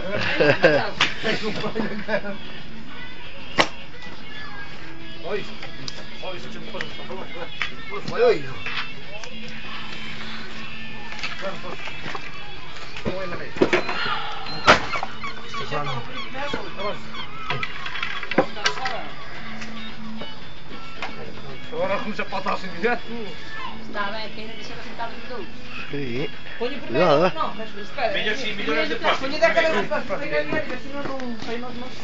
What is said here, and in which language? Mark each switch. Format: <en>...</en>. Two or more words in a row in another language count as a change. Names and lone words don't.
<gl>Hai compañía que... Oi, se che me pasas, por favor. Pois vai oído. Claro, pois. Como é na mesa? Estefano.</gl> <pt>Agora começa a faltar assim direto. Está bem, que ainda deixamos sentar os dois. Sim. Ponho primeiro, não, mas espera. Melhor sim, melhor depois. Ponho da cadeira para pegar a direita, senão não sai nós não.</pt>